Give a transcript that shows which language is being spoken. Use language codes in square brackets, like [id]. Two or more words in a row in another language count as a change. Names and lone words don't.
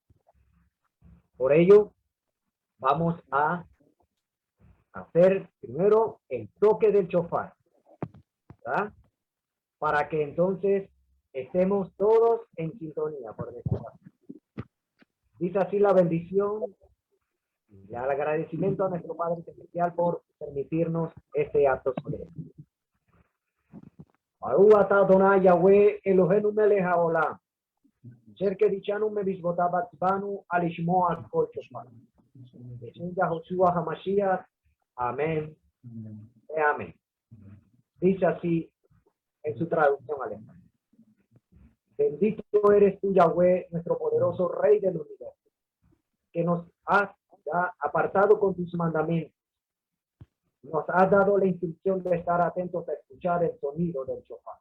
[es] Por ello, vamos a hacer primero el toque del shofar, ¿verdad? Para que entonces estemos todos en sintonía, por decirlo así. Dice así la bendición y el agradecimiento a nuestro Padre Celestial por permitirnos este acto solemne. [he] ברוך אתה אדוני יהוה אלוהינו מלך העולם, אשר קדישנו במצוותיו וציוונו על לשמוע כל שופר. בשם יהושע המשיח, [es] amén. Amén. Dice así en su traducción al español. Bendito eres tú, Yahweh, nuestro poderoso Rey del universo, que nos has apartado con tus mandamientos. Nos has dado la instrucción de estar atentos a escuchar el sonido del shofar.